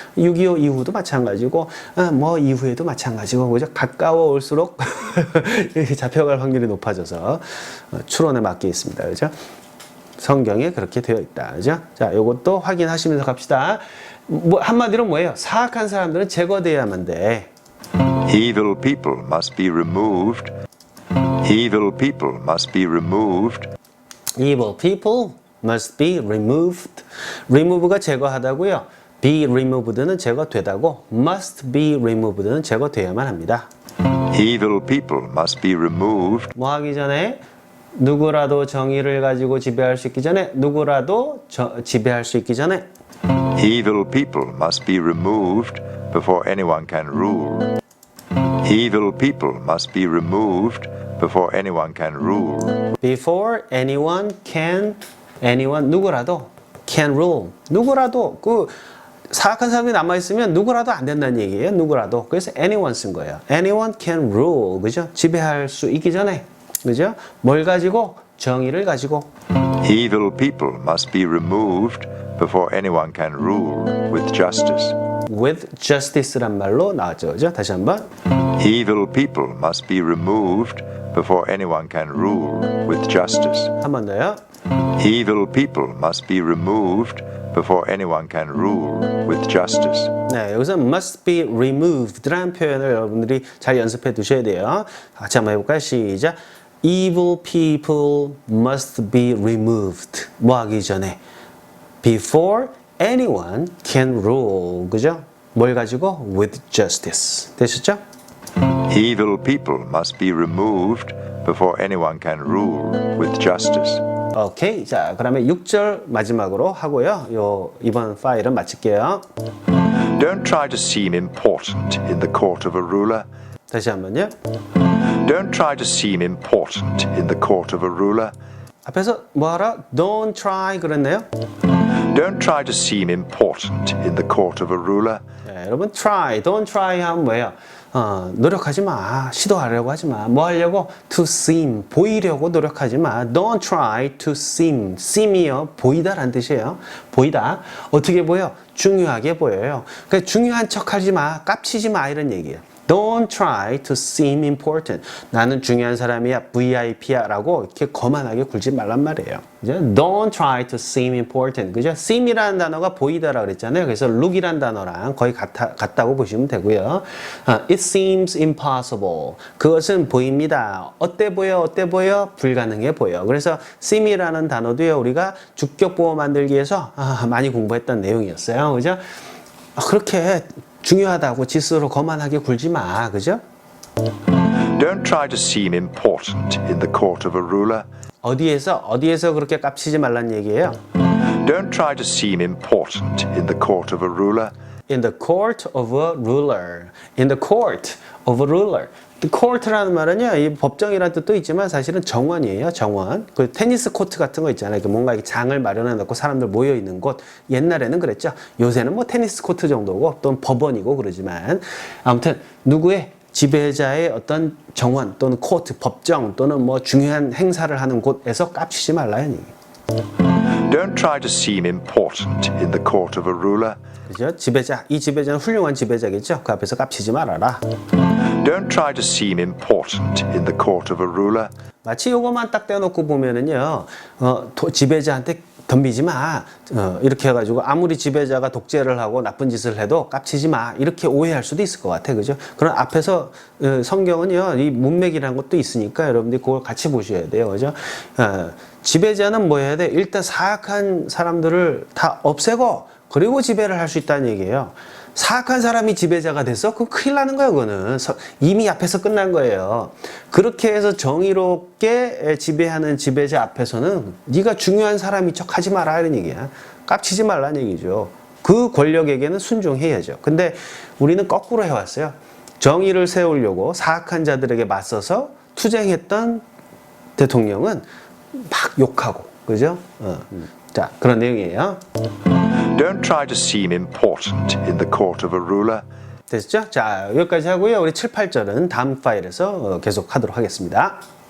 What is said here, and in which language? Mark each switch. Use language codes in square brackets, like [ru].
[ko] 6.25 이후도 마찬가지고, 뭐 이후에도 마찬가지고, 그죠? 가까워 올수록 잡혀갈 확률이 높아져서 추론에 맡겨 있습니다. 그죠? 성경에 그렇게 되어 있다. 그죠? 자, 요것도 확인하시면서 갑시다. 뭐, 한마디로 뭐예요? 사악한 사람들은 제거돼야만 돼. [en] Evil people must be removed. Evil people must be removed. Evil people must be removed. [ko] remove가 제거하다고요. be removed는 제거되다고, [en] must be removed [ko] 는 제거돼야만 합니다. [en] Evil people must be removed. [ko] 뭐 하기 전에? 누구라도 정의를 가지고 지배할 수 있기 전에, 누구라도 지배할 수 있기 전에. [en] Evil people must be removed before anyone can rule. Evil people must be removed before anyone can rule. Before anyone, [ko] 누구라도 [en] can rule. 누구라도 [ko] 사악한 사람이 남아있으면 누구라도 안 된다는 얘기예요. 누구라도. 그래서 anyone 쓴 거예요. [en] anyone can rule. [ko] 그죠? 지배할 수 있기 전에. 그죠? 뭘 가지고? 정의를 가지고. [en] Evil people must be removed before anyone can rule with justice. with justice [ko] 란 말로 나왔죠. 그죠? 다시 한번. [en] Evil people must be removed before anyone can rule with justice. [ko] 한 번 더요. [en] Evil people must be removed before anyone can rule with justice. [ko] 네, 여기서 [en] must be removed [ko] 라는 표현을 여러분들이 잘 연습해 두셔야 돼요. 같이 한번 해볼까요? 시작. [en] Evil people must be removed. [ko] 뭐 하기 전에? [en] Before anyone can rule. [ko] 그죠? 뭘 가지고? [en] With justice. [ko] 되셨죠? [en] Evil people must be removed before anyone can rule with justice. [ko] 오케이. 자, 그러면 6절 마지막으로 하고요. 이번 파일은 마칠게요. [en] Don't try to seem important in the court of a ruler. [ko] 다시 한번요. [en] Don't try to seem important in the court of a ruler. [ko] 앞에서 뭐하라? [en] Don't try [ko] 그랬네요. [en] Don't try to seem important in the court of a ruler. [ko] 네, 여러분 try, [en] don't try [ko] 하면 뭐예요? 노력하지 마. 시도하려고 하지 마. 뭐 하려고? [en] To seem, [ko] 보이려고 노력하지 마. [en] Don't try to seem. [ko] seem이요. 보이다라는 뜻이에요. 보이다. 어떻게 보여? 중요하게 보여요. 그러니까 중요한 척하지 마. 깝치지 마. 이런 얘기예요. [en] Don't try to seem important. [ko] 나는 중요한 사람이야, VIP야 라고 이렇게 거만하게 굴지 말란 말이에요. 그죠? [en] Don't try to seem important. [ko] 그죠? seem이라는 단어가 보이다라고 그랬잖아요. 그래서 look이라는 단어랑 거의 같다고 보시면 되고요. [en] It seems impossible. [ko] 그것은 보입니다. 어때 보여? 어때 보여? 불가능해 보여. 그래서 seem이라는 단어도요, 우리가 주격보호 만들기에서 많이 공부했던 내용이었어요. 그죠? 그렇게 중요하다고 지스로 거만하게 굴지 마. 그죠? [en] Don't try to seem important in the court of a ruler. [ko] 어디에서 그렇게 깝치지 말란 얘기예요. [en] Don't try to seem important in the court of a ruler. In the court of a ruler. In the court of a ruler. [ko] The court라는 말은요, 이 법정이라는 뜻도 있지만 사실은 정원이에요, 정원. 그 테니스 코트 같은 거 있잖아요. 뭔가 이렇게 장을 마련해 놓고 사람들 모여 있는 곳. 옛날에는 그랬죠. 요새는 뭐 테니스 코트 정도고 또는 법원이고 그러지만 아무튼 누구의 지배자의 어떤 정원 또는 코트, 법정 또는 뭐 중요한 행사를 하는 곳에서 깝치지 말라는 얘기. [en] Don't try to seem important in the court of a ruler. [ko] 그죠? 지배자, 이 지배자는 훌륭한 지배자겠죠. 그 앞에서 깝치지 말아라. [en] Don't try to seem important in the court of a ruler. [ko] 마치 요것만 딱 떼어놓고 보면은요, 지배자한테 덤비지 마. 이렇게 해가지고 아무리 지배자가 독재를 하고 나쁜 짓을 해도 깝치지 마. 이렇게 오해할 수도 있을 것 같아. 그죠? 그럼 앞에서 성경은요, 이 문맥이라는 것도 있으니까 여러분들이 그걸 같이 보셔야 돼요. 그죠? 지배자는 뭐 해야 돼? 일단 사악한 사람들을 다 없애고 그리고 지배를 할 수 있다는 얘기예요. 사악한 사람이 지배자가 됐어? 그럼 큰일 나는 거야, 그거는. 이미 앞에서 끝난 거예요. 그렇게 해서 정의롭게 지배하는 지배자 앞에서는 네가 중요한 사람인 척 하지 마라, 이런 얘기야. 깝치지 말라는 얘기죠. 그 권력에게는 순종해야죠. 근데 우리는 거꾸로 해왔어요. 정의를 세우려고 사악한 자들에게 맞서서 투쟁했던 대통령은 막 욕하고, 그죠? 자, 그런 내용이에요. [en] Don't try to seem important in the court of a ruler. [ko] 됐죠? 자, 여기까지 하고요. 우리 7, 8절은 다음 파일에서 계속 하도록 하겠습니다.